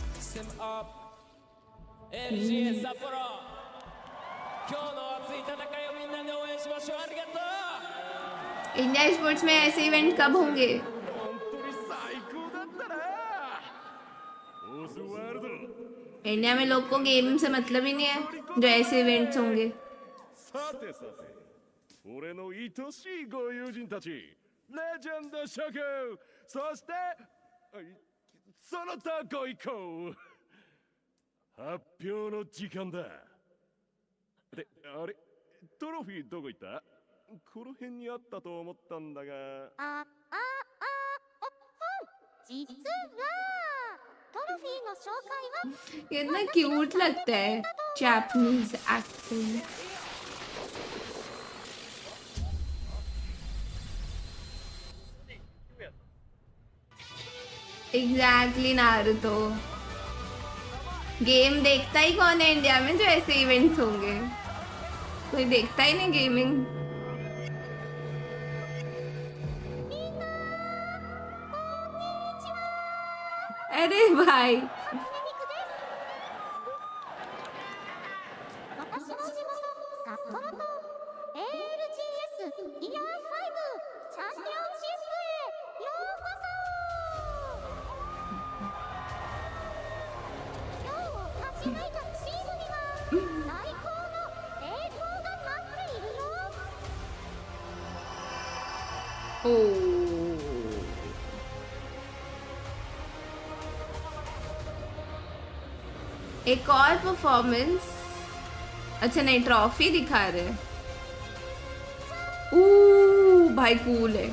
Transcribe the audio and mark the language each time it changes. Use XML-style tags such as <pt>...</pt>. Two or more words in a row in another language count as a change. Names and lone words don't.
<en>Sim up</en> <ja>LGA 札幌今日の熱い戦いをみんなで応援しましょうありがとう</ja> <hi>इंडिया स्पोर्ट्स में ऐसे इवेंट कब होंगे?</hi> <ja>本当に最高だったなオズワールド</ja> <hi>इंडिया में लोग को गेम से मतलब ही नहीं है जो ऐसे इवेंट्स होंगे.</hi> <ja>さてさて俺の愛しいご友人たちレジェンド諸君そしてその他ご意向発表の時間だであれトロフィーどこ行ったこの辺にあったと思ったんだが実はトロフィーの紹介は</ja> <hi>कितना क्यूट लगता है</hi> <en>Japanese accent.</en> <hi>एग्जैक्टली नारुतो. गेम देखता ही कौन है इंडिया में जो ऐसे इवेंट्स होंगे? कोई देखता ही नहीं गेमिंग. अरे भाई</hi> <ja>私の地元札幌と ALGS イヤー5チャンピオンシップへようこそ今日勝ち抜いたチームには最高の栄光が待っているよ</ja> <hi>एक और परफॉर्मेंस. अच्छा नहीं ट्रॉफी दिखा रहे. भाई कूल है.</hi>